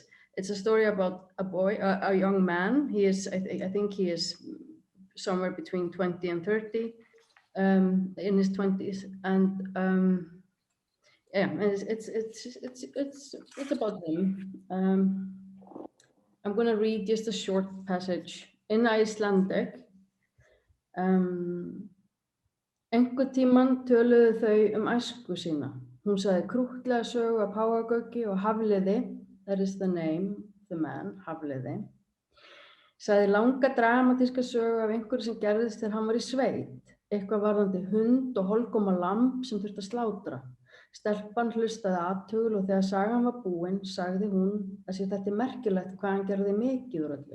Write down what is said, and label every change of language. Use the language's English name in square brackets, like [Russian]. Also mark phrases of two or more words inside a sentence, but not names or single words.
[English] It's a story about a boy, a young man. He is, I think he is somewhere between 20 and 30, in his 20s, and yeah, it's about him. I'm going to read just a short passage in Icelandic. [Icelandic] Einhvern tímann töluðu þau æsku sína. Hún sagði krúttlega sögu af páfagauki og Hafliði, [English] that is the name, the man, [Icelandic] Hafliði, sagði langa dramatíska sögu af einhverju sem gerðist þegar hann var í sveit, eitthvað varðandi hund og holgóma lamb sem þurfti að slátra. Stelpan hlustaði athugul og þegar sagan var búin, sagði hún að sér þetta merkilegt hvað hann gerði mikið úr öllu.